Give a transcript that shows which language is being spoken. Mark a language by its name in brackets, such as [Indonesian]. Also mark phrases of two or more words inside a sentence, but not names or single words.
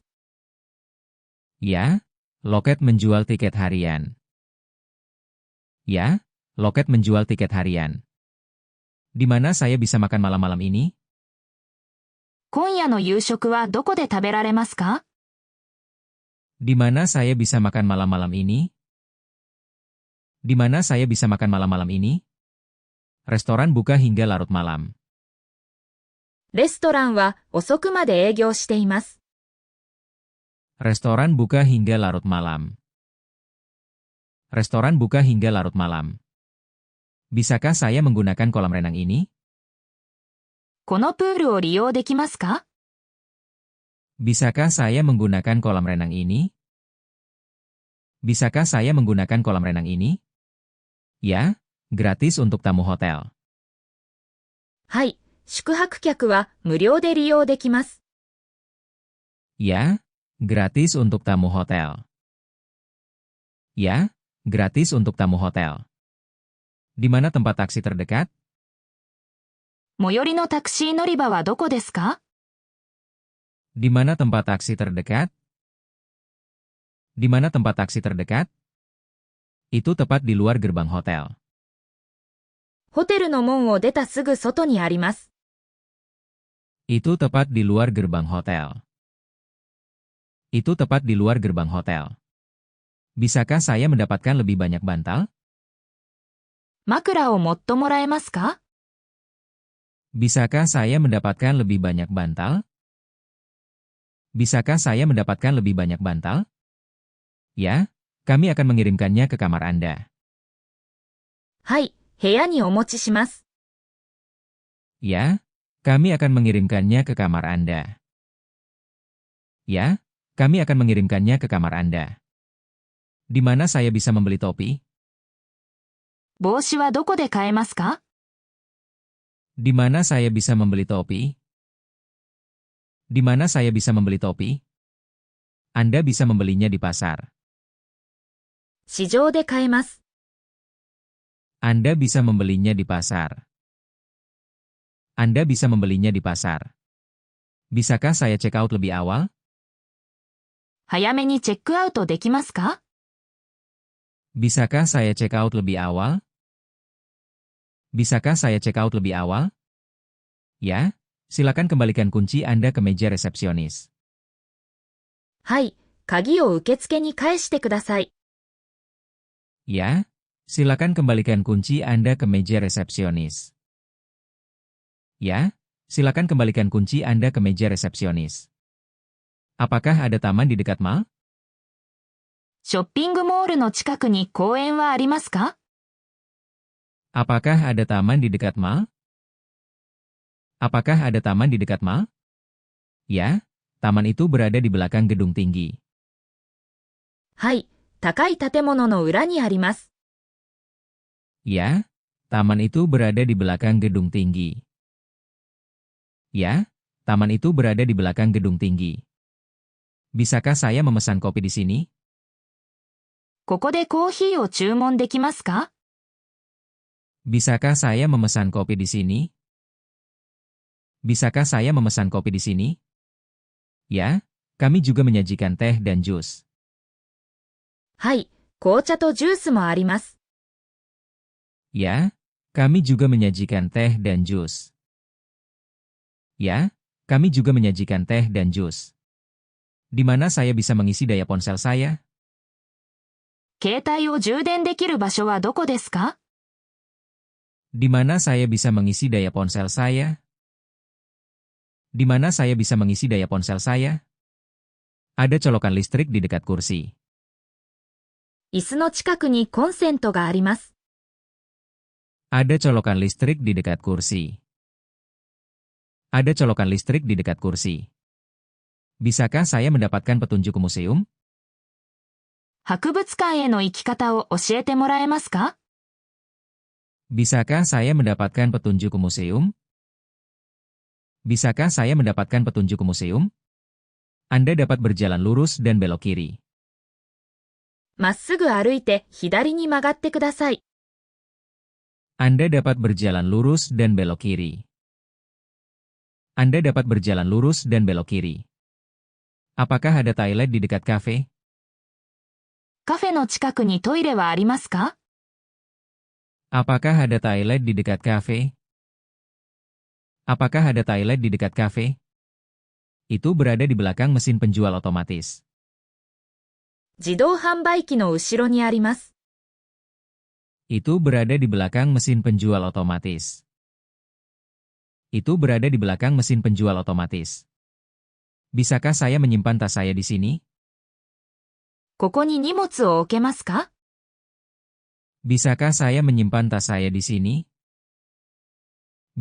[Indonesian] Ya, loket menjual tiket harian. Ya, loket menjual tiket harian. Di mana saya bisa makan malam-malam ini? [Japanese] 今夜の夕食はどこで食べられますか？ [Indonesian] Di mana saya bisa makan malam-malam ini? Di mana saya bisa makan malam-malam ini? Restoran buka hingga larut malam. [Japanese] レストランは遅くまで営業しています。 [Indonesian] Restoran buka hingga larut malam. Restoran buka hingga larut malam. Bisakah saya menggunakan kolam renang ini? [Japanese] このプールを利用できますか？ [Indonesian] Bisakah saya menggunakan kolam renang ini? Bisakah saya menggunakan kolam renang ini? Ya, gratis untuk tamu hotel. [Japanese] はい、宿泊客は無料で利用できます。 [Indonesian] Ya, gratis untuk tamu hotel. Ya, gratis untuk tamu hotel. Di mana tempat taksi terdekat? [Japanese] 最寄りのタクシー乗り場はどこですか？ [Indonesian] Di mana tempat taksi terdekat? Di mana tempat taksi terdekat? Itu tepat di luar gerbang hotel. [Japanese] ホテルの門を出たすぐ外にあります。 [Indonesian] Itu tepat di luar gerbang hotel. Itu tepat di luar gerbang hotel. Bisakah saya mendapatkan lebih banyak bantal? [Japanese] 枕をもっともらえますか？ [Indonesian] Bisakah saya mendapatkan lebih banyak bantal? Bisakah saya mendapatkan lebih banyak bantal? Ya, kami akan mengirimkannya ke kamar Anda. [Japanese] はい、部屋にお持ちします。 [Indonesian] Ya, kami akan mengirimkannya ke kamar Anda. Ya, kami akan mengirimkannya ke kamar Anda. Di mana saya bisa membeli topi? [Japanese] 帽子はどこで買えますか？ [Indonesian] Di mana saya bisa membeli topi? Di mana saya bisa membeli topi? Anda bisa membelinya di pasar. [Japanese] 市場で買えます。 [Indonesian] Anda bisa membelinya di pasar. Anda bisa membelinya di pasar. Bisakah saya [English] check out [Indonesian] lebih awal? [Japanese] 早めにチェックアウトできますか？ [Indonesian] Bisakah saya [English] check out [Indonesian] lebih awal? Bisakah saya [English] check out [Indonesian] lebih awal? Ya, silakan kembalikan kunci Anda ke meja resepsionis. [Japanese] はい、鍵を受付に返してください。 [Indonesian] Ya, silakan kembalikan kunci Anda ke meja resepsionis. Ya, silakan kembalikan kunci Anda ke meja resepsionis. Apakah ada taman di dekat mall? [Japanese] ショッピングモールの近くに公園はありますか？ [Indonesian] Apakah ada taman di dekat mall? Apakah ada taman di dekat mall? Ya, taman itu berada di belakang gedung tinggi. [Japanese] はい、高い建物の裏にあります。 [Indonesian] Ya, taman itu berada di belakang gedung tinggi. Ya, taman itu berada di belakang gedung tinggi. Bisakah saya memesan kopi di sini? [Japanese] ここでコーヒーを注文できますか？ [Indonesian] Bisakah saya memesan kopi di sini? Bisakah saya memesan kopi di sini? Ya, kami juga menyajikan teh dan jus. [Japanese] はい、紅茶とジュースもあります。 [Indonesian] Ya, kami juga menyajikan teh dan jus. Ya, kami juga menyajikan teh dan jus. Di mana saya bisa mengisi daya ponsel saya? [Japanese] 携帯を充電できる場所はどこですか？ [Indonesian] Di mana saya bisa mengisi daya ponsel saya? Di mana saya bisa mengisi daya ponsel saya? Ada colokan listrik di dekat kursi. [Japanese] 椅子の近くにコンセントがあります。 [Indonesian] Ada colokan listrik di dekat kursi. Ada colokan listrik di dekat kursi. Bisakah saya mendapatkan petunjuk ke museum? [Japanese] 博物館への行き方を教えてもらえますか？ [Indonesian] Bisakah saya mendapatkan petunjuk ke museum? Bisakah saya mendapatkan petunjuk ke museum? Anda dapat berjalan lurus dan belok kiri. [Japanese] まっすぐ歩いて左に曲がってください。 [Indonesian] Anda dapat berjalan lurus dan belok kiri. Anda dapat berjalan lurus dan belok kiri. Apakah ada toilet di dekat kafe? [Japanese] カフェの近くにトイレはありますか？ [Indonesian] Apakah ada toilet di dekat kafe? Apakah ada toilet di dekat kafe? Itu berada di belakang mesin penjual otomatis. [Japanese] 自動販売機の後ろにあります。 [Indonesian] Itu berada di belakang mesin penjual otomatis. Itu berada di belakang mesin penjual otomatis. Bisakah saya menyimpan tas saya di sini? [Japanese] ここに荷物を置けますか？ [Indonesian] Bisakah saya menyimpan tas saya di sini?